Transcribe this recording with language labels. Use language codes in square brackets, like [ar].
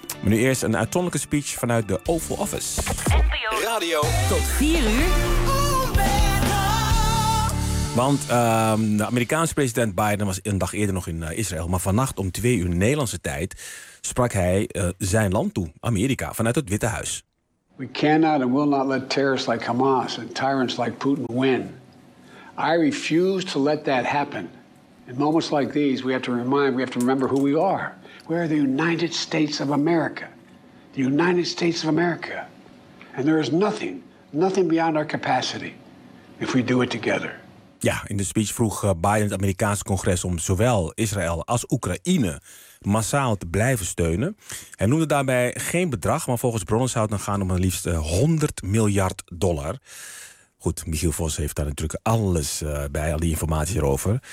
[nl] Maar nu eerst een uitzonderlijke speech vanuit de Oval Office. NPO Radio. Tot 4 uur. Want de Amerikaanse president Biden was een dag eerder nog in Israël. Maar vannacht om 2 uur Nederlandse tijd sprak hij zijn land toe, Amerika, vanuit het Witte Huis. [en] We cannot and will not let terrorists like Hamas and tyrants like Putin win. I refuse to let that happen. In moments like these, we have to remember who we are. We are the United States of America. The United States of America. And there is nothing beyond our capacity if we do it together. [nl] Ja, in de speech vroeg Biden het Amerikaanse congres om zowel Israël als Oekraïne massaal te blijven steunen. Hij noemde daarbij geen bedrag, maar volgens bronnen zou het dan gaan om een liefst $100 miljard. Goed, Michiel Vos heeft daar natuurlijk alles bij, al die informatie erover.